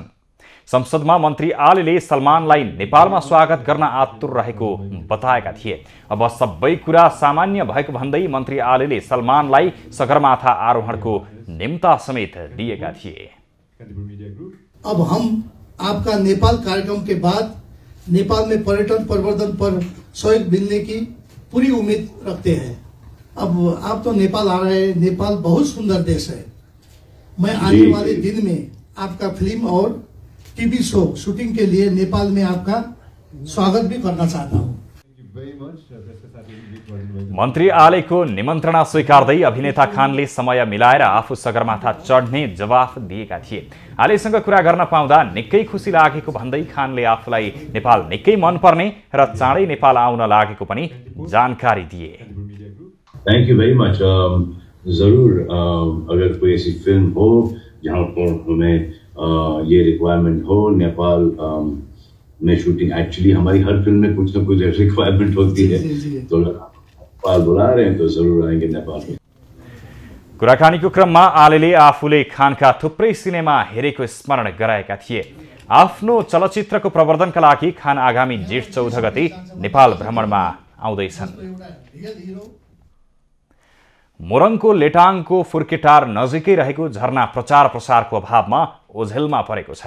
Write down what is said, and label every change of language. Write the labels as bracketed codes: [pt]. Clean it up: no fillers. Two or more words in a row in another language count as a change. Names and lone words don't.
[ne] संसदमा मन्त्री आलेले सलमानलाई नेपालमा स्वागत गर्न आतुर रहेको बताएका थिए। अब सबै कुरा सामान्य भएको भन्दै मन्त्री आलेले सलमानलाई सगरमाथा आरोहणको निम्ता समेत दिएका थिए। [hi] अब हम आपका नेपाल कार्यक्रम के बाद नेपाल में पर्यटन प्रवर्धन पर सहयोग मिलने की पूरी उम्मीद रखते हैं। अब आप तो नेपाल आ रहे हैं, नेपाल बहुत सुंदर देश है। मैं आने वाले दिन में आपका फिल्म और टीवी शो शूटिंग के लिए नेपाल में आपका स्वागत भी करना चाहता हूँ। [ne] मन्त्री आलेको निमन्त्रणा स्वीकार्दै अभिनेता खानले समय मिलाएर आफू सगरमाथा चढ्ने जवाफ दिएका थिए। आलेसँग कुरा गर्न पाउँदा निकै खुसी लागेको भन्दै खानले आफूलाई नेपाल निकै मनपर्ने र चाँडै नेपाल आउन लागेको पनि जानकारी दिए। [en] Thank you very much. [hi] जरूर अगर कोई ऐसी फिल्म हो जहाँ पर हमें ये रिक्वायरमेंट हो, नेपाल में शूटिंग, एक्चुअली हमारी हर फिल्म में कुछ न कुछ रिक्वायरमेंट होती है, तो नेपाल बुला रहे हैं तो जरूर आएंगे नेपाल में। [ne] कुराकानीको क्रममा आलेले आफूले खानका थुप्रै सिनेमा हेरेको स्मरण गराएका थिए। आफ्नो चलचित्रको प्रवर्धनका लागि खान आगामी जेठ 14 गते नेपाल भ्रमणमा आउँदैछन्। मोरङको लेटाङको फुर्केटार नजिकै रहेको झरना प्रचार प्रसारको अभावमा ओझेलमा परेको छ।